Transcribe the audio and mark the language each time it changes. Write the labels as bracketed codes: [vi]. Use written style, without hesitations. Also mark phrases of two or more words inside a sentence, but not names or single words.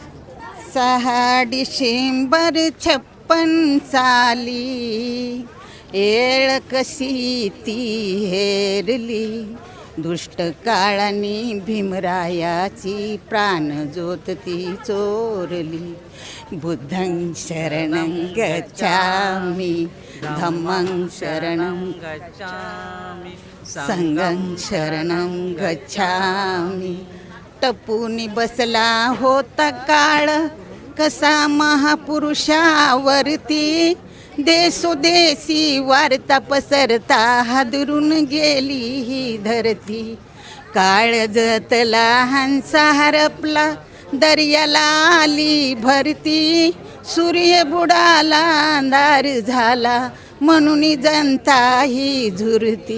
[mr] 6 डिसेंबर 56 साली येळ कशी ती हेरली, दुष्ट काळानी भीमरायाची प्राण ज्योत ती चोरली. [pi] बुद्धं शरणं गच्छामि, धम्मं शरणं गच्छामि, संघं शरणं गच्छामि. [mr] टपूनी बसला होता काळ कसा महापुरुषावरती, देशोदेशी वार्ता पसरता हादरून गेली ही धरती. काळ जतला हंसा हरपला दर्याला आली भरती, सूर्य बुडाला अंधार झाला म्हणून जनता ही झुरती.